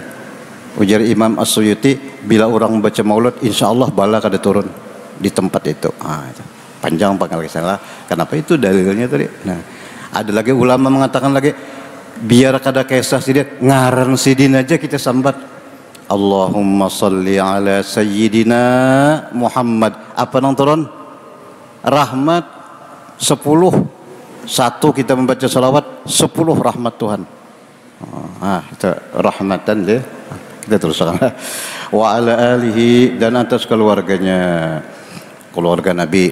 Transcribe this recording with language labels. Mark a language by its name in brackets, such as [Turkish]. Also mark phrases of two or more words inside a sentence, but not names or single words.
[Banjar] Ujar Imam As-Suyuti, bila orang baca maulud [Arabic] إن شاء الله [Banjar] bala kada turun di tempat itu. Itu. Panjang pangkal kisah. Kenapa itu dalilnya tadi? Nah, ada lagi ulama mengatakan lagi biar kada kisah sidin, ngaran sidin aja kita sambat. [Arabic] اللهم صل على سيدنا محمد. [Banjar] Apa nang turun? Rahmat 10. Satu kita membaca salawat 10 rahmat Tuhan. Itu rahmatan deh. Kita teruskan. [Arabic] وعلى آله [Banjar] dan atas keluarganya. Keluarga Nabi.